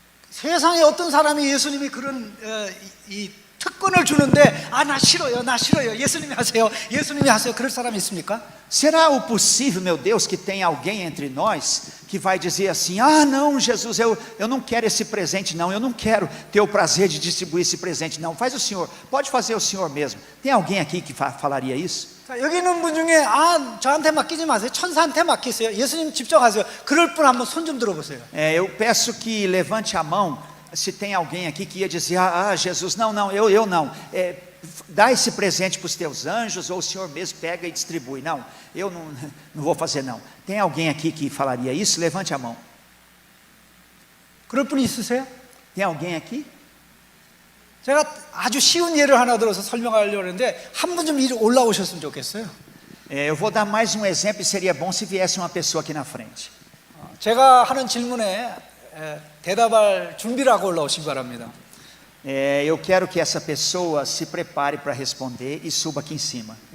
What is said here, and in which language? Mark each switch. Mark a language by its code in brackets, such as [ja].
[ko] 세상에 어떤 사람이 예수님이 그런 이 특권을 주는데 나 싫어요. 예수님이 하세요. 그럴 사람이 있습니까? [pt] Será o possível, meu Deus, que tem alguém entre nós que vai dizer assim: não, Jesus, eu não quero esse presente, não, eu não quero ter o prazer de distribuir esse presente, não, faz o senhor, pode fazer o senhor mesmo. Tem alguém aqui que falaria isso? [ko] 자, 여기 있는 분 중에 저한테 맡기지 마세요. 천사한테 맡기세요. 예수님 직접 하세요. 그럴 분 한번 손 좀 들어보세요. [pt] Eu peço que levante a mão se tem alguém aqui que ia dizer: Jesus, não, eu não. Dá esse presente para os teus anjos, ou o senhor mesmo pega e distribui. Não, eu não vou fazer não. Tem alguém aqui que falaria isso? Levante a mão. [ko] 그럴 분 있으세요? [pt] Tem alguém aqui? [ko] 제가 아주 쉬운 예를 하나 들어서 설명하려고 하는데 한 분 좀 올라오셨으면 좋겠어요. [pt] Eu vou dar mais um exemplo e seria bom se viesse uma pessoa aqui na frente. [ko] 제가 하는 질문에 대답할 준비를 하고 올라오시기 바랍니다. [pt] Eu quero que essa pessoa se prepare para responder e suba aqui em cima.